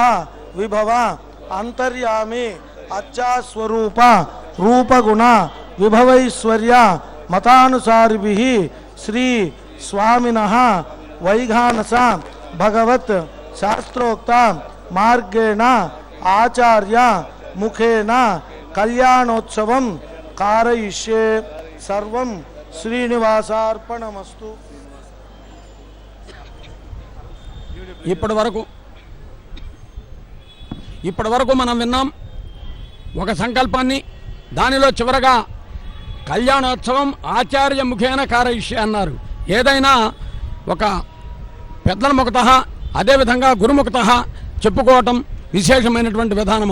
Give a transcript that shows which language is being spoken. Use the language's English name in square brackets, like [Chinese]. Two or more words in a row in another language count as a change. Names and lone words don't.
[Sanskrit] विभव अंतर्यामी अच्चास्वरूप रूपगुण विभवैश्वर्य मतानुसारिभिः श्री स्वामिनः वैघानस भगवत शास्त्रोक्त मार्गेण आचार्य मुखेन कल्याणोत्सवं कारयिष्ये सर्वं श्रीनिवासार्पणमस्तु। [Telugu] ఇప్పటి వరకు మనం విన్నాం ఒక సంకల్పాన్ని. దానిలో చివరగా కళ్యాణోత్సవం ఆచార్య ముఖేన కారయిష్య అన్నారు. ఏదైనా ఒక పెద్దల ముఖత అదేవిధంగా గురుముఖత చెప్పుకోవటం విశేషమైనటువంటి విధానం.